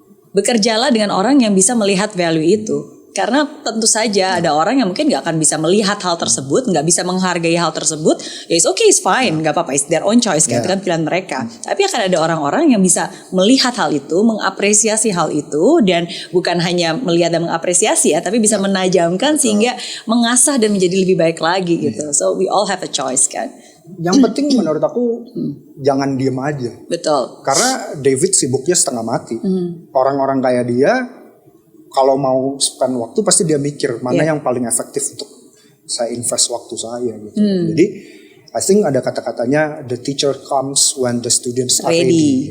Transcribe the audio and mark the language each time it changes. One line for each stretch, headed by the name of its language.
Indonesian: bekerjalah dengan orang yang bisa melihat value itu. Karena tentu saja ada orang yang mungkin nggak akan bisa melihat hal tersebut, nggak bisa menghargai hal tersebut. Ya
English: it's okay, it's fine,
Indonesian: nggak apa-apa,
English: it's their own choice,
Indonesian: itu kan pilihan mereka. Tapi akan ada orang-orang yang bisa melihat hal itu, mengapresiasi hal itu, dan bukan hanya melihat dan mengapresiasi ya, tapi bisa menajamkan sehingga mengasah dan menjadi lebih baik lagi gitu.
English: So we all have a choice kan.
Indonesian: Yang penting menurut aku jangan diem aja. Betul. Karena David sibuknya setengah mati. Orang-orang kayak dia kalau mau spend waktu pasti dia mikir mana yang paling efektif untuk saya invest waktu saya gitu. Jadi
English: I think
Indonesian: ada kata-katanya
English: the teacher comes when the students are ready.